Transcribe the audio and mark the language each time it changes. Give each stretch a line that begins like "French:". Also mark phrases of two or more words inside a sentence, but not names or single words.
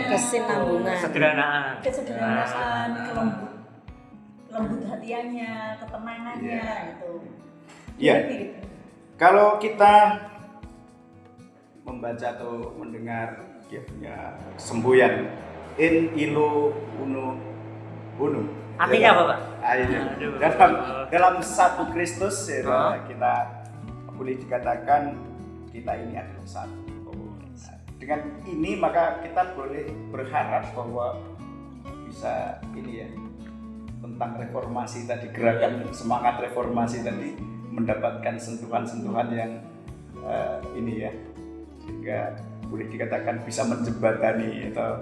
Indonesian: Kesinambungan. Kesederhanaan. kesederhanaan, lembut hatiannya, ketenangannya itu. Iya. Gitu. Kalau kita membaca atau mendengar ya, semboyan
Latin: in illo uno uno.
Indonesian: Artinya apa, Pak? Aduh. Aduh. Dalam satu Kristus ya, Oh. kita boleh dikatakan kita ini adalah satu. Dengan ini maka kita boleh berharap bahwa bisa ini ya, tentang reformasi tadi, gerakan semangat reformasi tadi mendapatkan sentuhan-sentuhan yang ini ya, sehingga boleh dikatakan bisa menjembatani atau